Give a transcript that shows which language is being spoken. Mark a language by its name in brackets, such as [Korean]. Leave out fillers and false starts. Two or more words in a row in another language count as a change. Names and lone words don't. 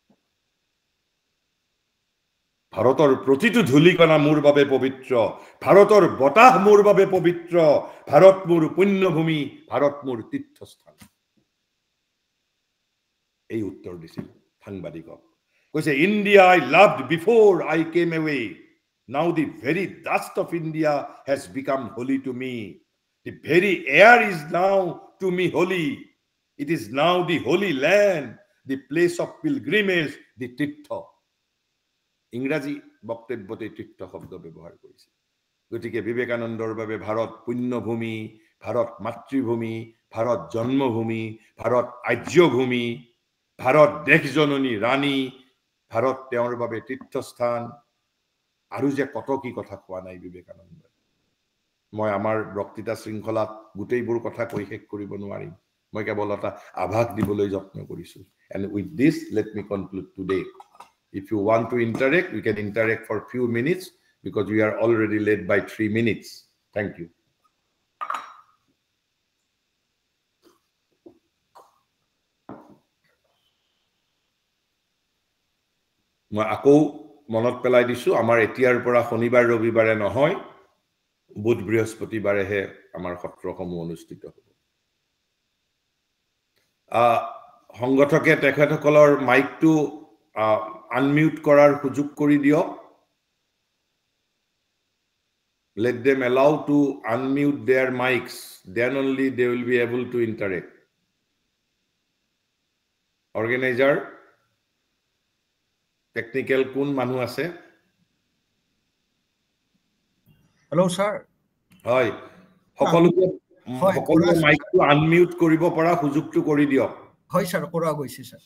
[Assamese] ভাৰতৰ প্ৰতিটো ধূলিকণা মোৰ বাবে পবিত্ৰ ভাৰতৰ বতাহ মোৰ বাবে পবিত্ৰ ভাৰত মোৰ পুণ্যভূমি ভাৰত মোৰ তীৰ্থস্থান এই উত্তৰ দিছিল সাংবাদিকক কৈছে [English] India I loved before I came away now the very dust of India has become holy to me the very air is now to me holy it is now the holy land the place of pilgrimage the তীৰ্থ [Assamese] ইংৰাজী বক্তব্যতে তীৰ্থ শব্দ ব্যৱহাৰ কৰিছে গতিকে বিবেকানন্দৰ বাবে ভাৰত পুণ্যভূমি ভাৰত মাতৃভূমি ভাৰত জন্মভূমি ভাৰত আৰ্যভূমি ভাৰত দেশজননী ৰাণী ভাৰত তেওঁৰ বাবে তীৰ্থস্থান আৰু যে কত কি কথা কোৱা নাই বিবেকানন্দ মই আমাৰ বক্তৃতা শৃংখলাত গোটেইবোৰ কথা কৈ শেষ কৰিব নোৱাৰিম মই কেৱল এটা আভাস দিবলৈ যত্ন কৰিছো [English] and with this let me conclude today if you want to interact we can interact for few minutes because we are already late by 3 minutes thank you [Assamese] মই আকৌ মনত পেলাই দিছো আমাৰ এতিয়াৰ পৰা শনিবাৰ ৰবিবাৰে নহয় বুধ বৃহস্পতিবাৰেহে আমাৰ সত্ৰসমূহ অনুষ্ঠিত হ'ব সংগঠকে তেখেতসকলৰ মাইকটো আনমিউট কৰাৰ সুযোগ কৰি দিয়ক [English] let them allow to unmute their mics then only they will be able to interact organizer technical [Assamese] কোন মানুহ আছে [English] Hello, sir. [Assamese] হয় সকলোকে সকলোকে মাইকটো আনমিউট কৰিব পৰা সুযোগটো কৰি দিয়ক হয় স্যাৰ কৰা গৈছে স্যাৰ